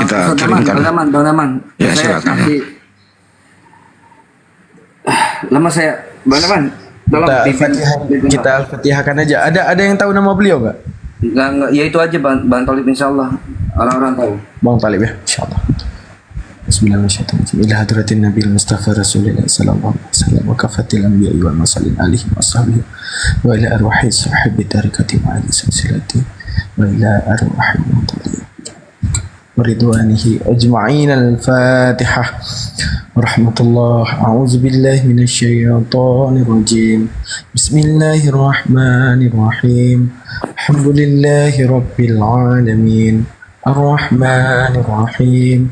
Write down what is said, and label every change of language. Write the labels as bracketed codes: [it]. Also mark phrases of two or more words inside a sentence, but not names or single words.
[id] kirimkan. Bang Daman. Ya, Saya silakan. Lama saya, Bang Daman. Tolong Kita Al-Fatihahkan aja. Ada yang tahu nama beliau nggak? Enggak, ya itu aja Bang Tolib insyaallah. Orang-orang tahu. Bang Talib ya, insyaallah. [ar] بسم الله الرحمن الرحيم. إلى حضرة النبي مصطفى رسول الله صلى الله عليه وسلم وكافة الأنبياء والمرسلين آله وصحبه وإلى أرواح صاحب الطريقة وأهل السلسلة وإلى أرواح مطالي ورضوانه أجمعين. الفاتحة. رحمة الله. أعوذ بالله من الشيطان الرجيم. بسم الله الرحمن الرحيم. الحمد لله رب العالمين. الرحمن الرحيم.